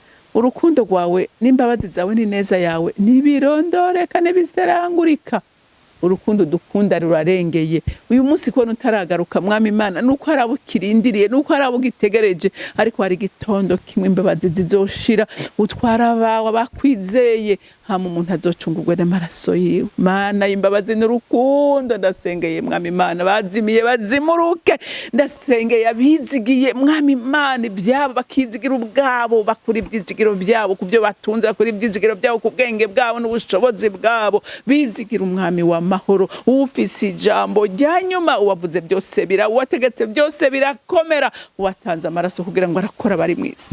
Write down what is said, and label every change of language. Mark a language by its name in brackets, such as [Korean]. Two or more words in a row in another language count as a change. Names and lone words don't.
[Rundi] Urukundo rwawe n'imbabazi zawe n'ineza yawe ntibirondoreka, ntibiserangurika. urukundo dukunda rurarengeye. Uyu munsi kubona utaragaruka mwami Imana nuko harabo kirindiriye, nuko harabo gitegereje, ariko hari gitondo kimwe imbabazi zizoshira, utwara abawe abakwizeye, hama umuntu azocungurwe n'amaraso yiwe. Mana imbabazi n'urukundo, ndasengeye mwami Imana bazimiye bazimuruke, ndasengeye abizigiye mwami Imana ivyabo bakizigira ubwabo, bakura ivyizigiro vyabo kuvyo batunze, bakura ivyizigiro vyabo ku bwenge bwabo n'ubushobozi bwabo, bizigira umwami wa mahoro, ufise ijambo rya nyuma, uwavuze byose uwategetse byose birakomera, uwatanze amaraso kugira ngo arakora bari mw'isi.